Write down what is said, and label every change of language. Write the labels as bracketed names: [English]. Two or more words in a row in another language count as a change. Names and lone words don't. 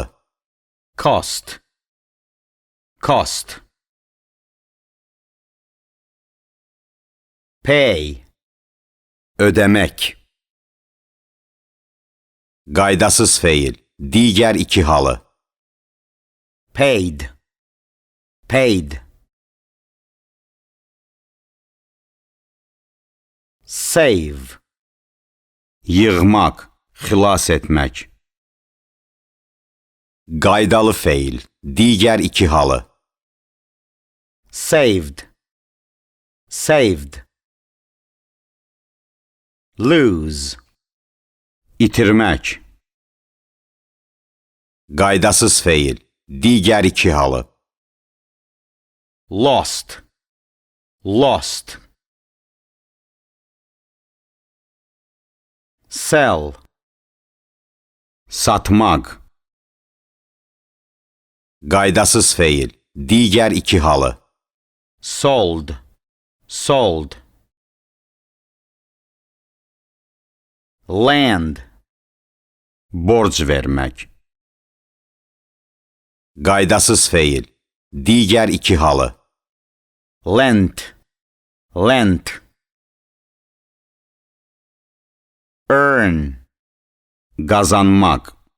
[English] Cost, cost. [Azerbaijani] Pay, ödəmək. Qaydasız feil, digər iki halı. [English] Paid, paid. Save, [Azerbaijani] yığmaq, xilas etmək. Qaydalı feil, digər iki halı. [English] Saved, saved. Lose, [Azerbaijani] itirmək. Qaydasız feil, digər iki halı. [English] Lost, lost. Sell, [Azerbaijani] satmaq. Qaydasız feil, digər iki halı. [English] Sold, sold. Land, [Azerbaijani] borc vermək. Qaydasız feil, digər iki halı. [English] Lent, lent. [Azerbaijani] Earn, qazanmaq.